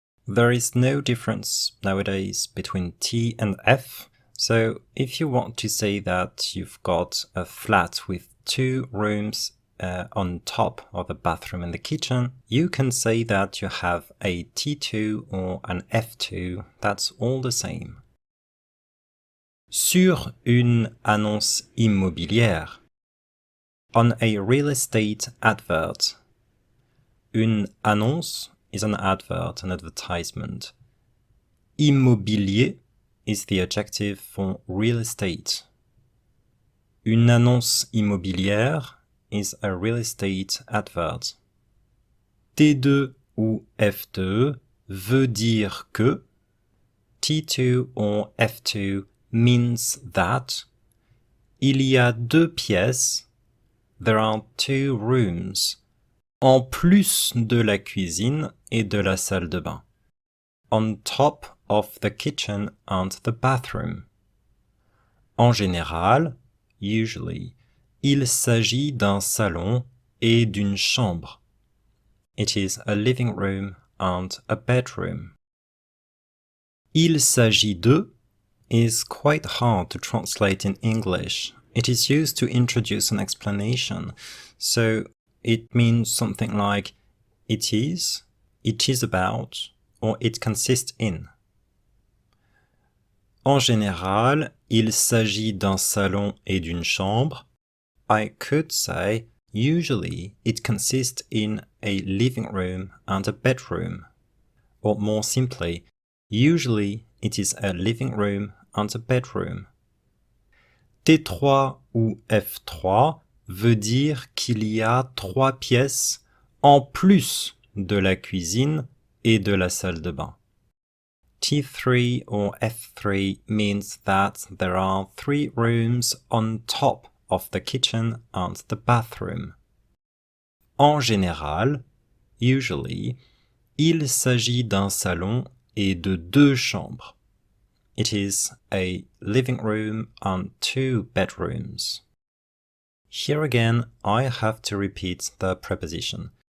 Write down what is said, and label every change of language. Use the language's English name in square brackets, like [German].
[English] There is no difference nowadays between T and F. So if you want to say that you've got a flat with 2 rooms on top of the bathroom and the kitchen, you can say that you have a T2 or an F2. That's all the same. [French] Sur une annonce immobilière. [English] On a real estate advert. Une annonce is an advert, an advertisement. Immobilier is the adjective for real estate. Une annonce immobilière is a real estate advert. [French] T2 ou F2 veut dire que. [English] T2 or F2 means that. [French] Il y a deux pièces. [English] There are two rooms. [French] En plus de la cuisine et de la salle de bain. [English] On top of the kitchen and the bathroom. [French] En général, [English] usually, [French] il s'agit d'un salon et d'une chambre. [English] It is a living room and a bedroom. Il s'agit de is quite hard to translate in English. It is used to introduce an explanation. So it means something like it is about, or it consists in. [French] En général, il s'agit d'un salon et d'une chambre. [English] I could say, usually it consists in a living room and a bedroom. Or more simply, usually it is a living room and a bedroom. [French] T3 ou F3 veut dire qu'il y a trois pièces en plus de la cuisine et de la salle de bain. [English] T3 or F3 means that there are three rooms on top of the kitchen and the bathroom. [French] En général, [English] usually, [French] il s'agit d'un salon et de deux chambres. [English] It is a living room and two bedrooms. Here again, I have to repeat the preposition.